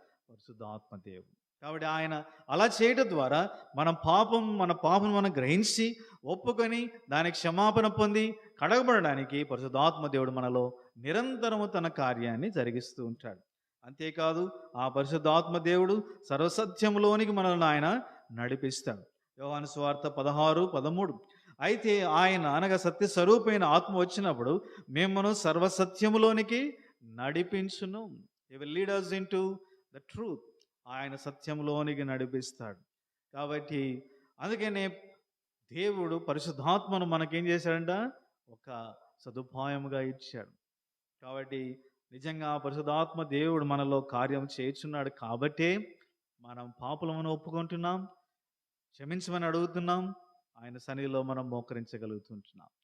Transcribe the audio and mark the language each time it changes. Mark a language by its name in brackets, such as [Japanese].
[Telugu] పరిశుద్ధాత్మ దేవుడు. కాబట్టి ఆయన అలా చేయడం ద్వారా మన పాపం మనం గ్రహించి ఒప్పుకొని దానికి క్షమాపణ పొంది కడగబడడానికి పరిశుద్ధాత్మ దేవుడు మనలో నిరంతరము తన కార్యాన్ని జరిగిస్తూ ఉంటాడు. అంతేకాదు ఆ పరిశుద్ధాత్మ దేవుడు సర్వసత్యములోనికి మనల్ని ఆయన నడిపిస్తాడు. యోహాను సువార్త 16:13. అయితే ఆయన అనగా సత్య స్వరూపమైన ఆత్మ వచ్చినప్పుడు మిమ్మను సర్వసత్యములోనికి నడిపించును. [English] He will lead us into the truth. [Telugu] ఆయన సత్యంలోనికి నడిపిస్తాడు. కాబట్టి అందుకనే దేవుడు పరిశుద్ధాత్మను మనకేం చేశాడంట? ఒక సదుపాయముగా ఇచ్చాడు. కాబట్టి నిజంగా పరిశుద్ధాత్మ దేవుడు మనలో కార్యం చేస్తున్నాడు. కాబట్టే మనం పాపలను ఒప్పుకుంటున్నాం, క్షమించమని అడుగుతున్నాం, ఆయన సన్నిధిలో మనం మోకరించగలుగుతుంటున్నాం.